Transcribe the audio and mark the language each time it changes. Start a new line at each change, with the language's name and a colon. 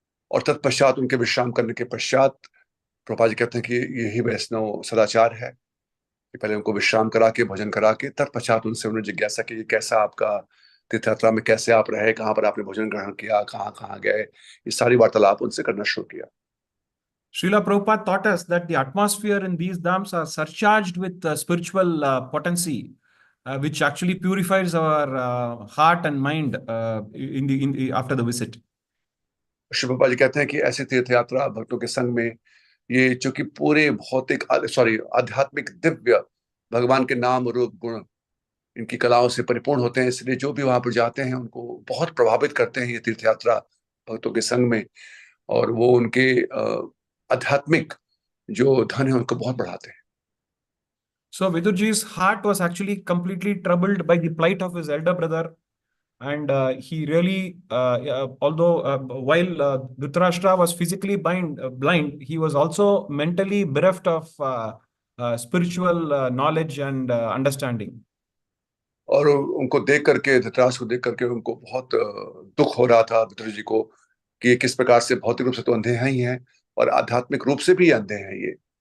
Hindi: और तत्पश्चात उनके विश्राम करने के पश्चात प्रभुपाद जी कहते हैं कि यही वैष्णव सदाचार है कि पहले उनको विश्राम करा के, भोजन करा के, तत्पश्चात उनसे उन्होंने जिज्ञासा की कैसा आपका तीर्थ यात्रा में, कैसे आप रहे, कहाँ पर आपने भोजन ग्रहण किया, कहाँ कहाँ गए, ये सारी वार्तालाप उनसे करना शुरू किया।
English: Srila Prabhupada taught us that the atmosphere in these dhams are surcharged with spiritual potency, which actually purifies our heart and mind after the visit.
Hindi: Shri Prabhupada ji कहते हैं कि ऐसी तीर्थ यात्रा भक्तों के संग में, ये चूंकि पूरे भौतिक आध्यात्मिक दिव्य भगवान के नाम रूप गुण इनकी कलाओं से परिपूर्ण होते हैं, इसलिए जो भी वहां पर जाते हैं उनको बहुत प्रभावित करते हैं ये तीर्थ यात्रा भक्तों के संग में, और वो उनके आध्यात्मिक जो धन है उनको बहुत बढ़ाते हैं।
English: So Vidurji's heart was actually completely troubled by the plight of his elder brother, and he really, although while Dhritarashtra was physically blind, he was also mentally bereft of spiritual knowledge and understanding.
Hindi: और उनको देख करके, धृतराष्ट्र को देख करके उनको बहुत दुख हो रहा था विदुर जी को कि ये किस प्रकार से भौतिक रूप से तो अंधे हैं ही हैं और आध्यात्मिक रूप से भी अंधे हैं ये।